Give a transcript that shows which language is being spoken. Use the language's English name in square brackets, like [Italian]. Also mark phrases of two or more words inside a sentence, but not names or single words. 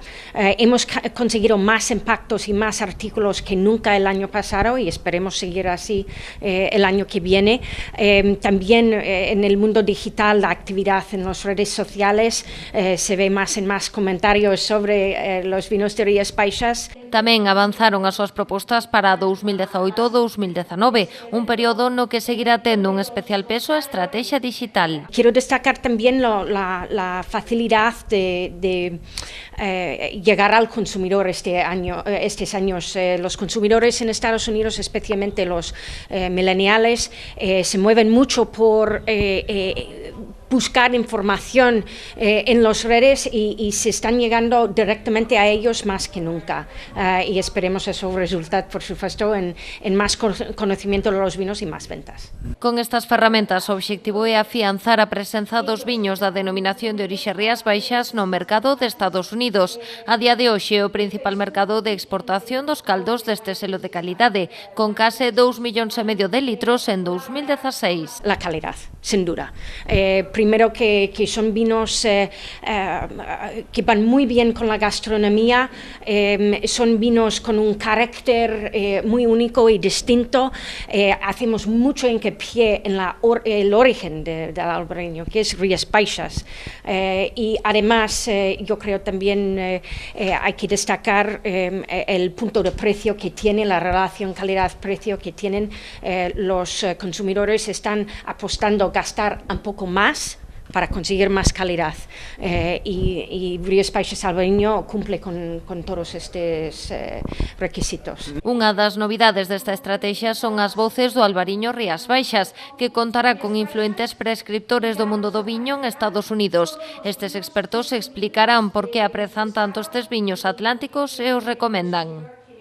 [Spanish] Hemos conseguido más impactos y más artículos que nunca el año pasado y esperemos seguir así el año que viene. También en el mundo digital, la actividad en las redes sociales, se ve más en más comentarios sobre los vinos de Rías Baixas. [Galician] Tamén avanzaron as súas propostas para 2018-2019, un período no que seguirá tendo un especial peso a estrategia digital. [Spanish] Quiero destacar también la facilidad de llegar al consumidor estos años. Los consumidores en Estados Unidos, especialmente los millennials, se mueven mucho por buscar información en las redes y se están llegando directamente a ellos más que nunca. Y esperemos eso resulte, por supuesto, en más conocimiento de los vinos y más ventas. [Galician] Con estas ferramentas, o obxectivo é afianzar a presenza dos viños da denominación de orixe Rías Baixas no mercado de Estados Unidos. A día de hoxe é o principal mercado de exportación dos caldos deste selo de calidade, con case 2,5 millóns de litros en 2016. [Spanish] La calidad, sin duda. Primero que son vinos que van muy bien con la gastronomía, son vinos con un carácter muy único y distinto. Hacemos mucho hincapié en el origen del albariño, que es Rías Baixas. Y además yo creo también hay que destacar el punto de precio que tiene, la relación calidad-precio que tienen los consumidores. Están apostando a gastar un poco más para conseguir más calidad y Rías Baixas Albariño cumple con todos estes requisitos. [Galician] Unha das novidades desta estrategia son as voces do albariño Rías Baixas, que contará con influentes prescriptores do mundo do viño en Estados Unidos. Estes expertos explicarán por que aprezan tanto estes viños atlánticos e os recomendan.